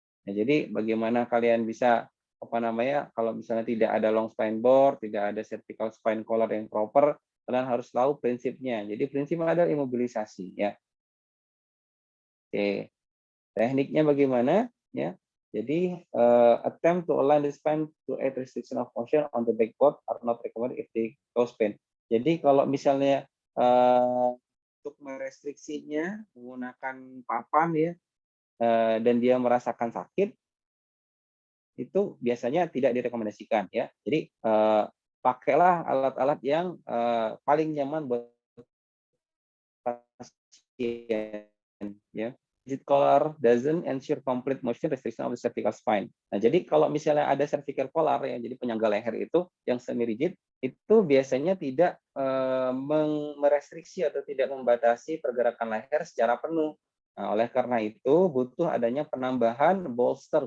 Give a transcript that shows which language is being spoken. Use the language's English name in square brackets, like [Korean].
[Indonesian] Nah, jadi bagaimana kalian bisa apa namanya kalau misalnya tidak ada long spine board, tidak ada cervical spine collar yang proper, kalian harus tahu prinsipnya. Jadi prinsipnya adalah imobilisasi ya. Oke. Tekniknya bagaimana ya? Jadi [English] attempt to align the spine to aid restriction of motion on the backboard are not recommended if they cause pain. [Indonesian] Jadi kalau misalnya untuk merestriksinya menggunakan papan ya dan dia merasakan sakit itu biasanya tidak direkomendasikan ya. Jadi pakailah alat-alat yang paling nyaman buat pasien ya. [English] Rigid collar doesn't ensure complete motion restriction of the cervical spine. [Indonesian] Nah, jadi kalau misalnya ada cervical collar yang jadi penyangga leher itu yang semi rigid itu biasanya tidak merestriksi atau tidak membatasi pergerakan leher secara penuh. Nah, oleh karena itu butuh adanya penambahan bolster.